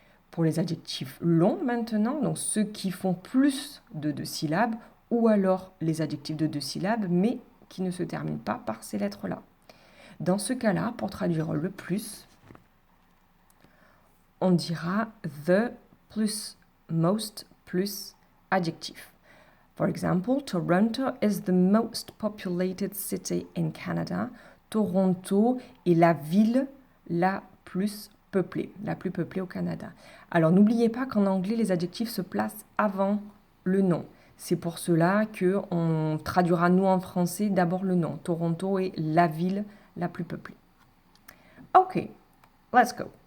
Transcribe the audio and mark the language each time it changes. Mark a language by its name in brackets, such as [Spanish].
[French] Pour les adjectifs longs maintenant, donc ceux qui font plus de deux syllabes, ou alors les adjectifs de deux syllabes, mais qui ne se terminent pas par ces lettres-là. Dans ce cas-là, pour traduire le plus, on dira the plus most plus adjectif. [English] For example, Toronto is the most populated city in Canada. [French] Toronto est la ville la plus peuplée, la plus peuplée au Canada. Alors n'oubliez pas qu'en anglais, les adjectifs se placent avant le nom. C'est pour cela qu'on traduira nous en français d'abord le nom. Toronto est la ville la plus peuplée. [English] Ok, let's go.